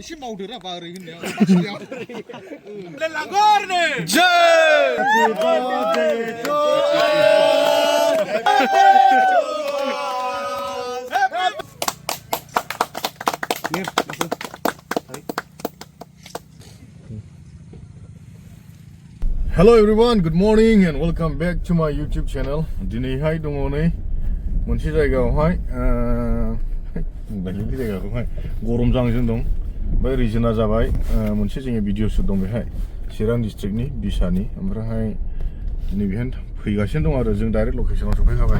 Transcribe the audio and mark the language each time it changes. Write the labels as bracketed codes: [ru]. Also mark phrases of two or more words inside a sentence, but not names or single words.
[brx] बावदोरा बा ओरै होननाया लांगुर नै जय [en] Hello everyone, good morning and welcome back to my YouTube channel. [brx] दिनैहाय दङ नै मोनसे जायगायावहाय बेलेग जायगायावहाय गरम जांजों दं। बे रिजोना जाबाय मोनसे जोंनि भिडिअ शुट दं बेहाय चिरां डिस्ट्रिक्टनि बिसानि ओमफ्रायहाय दिनै बेहाय फैगासिनो दं आरो जों [en] direct location [brx] सफैखाबाय।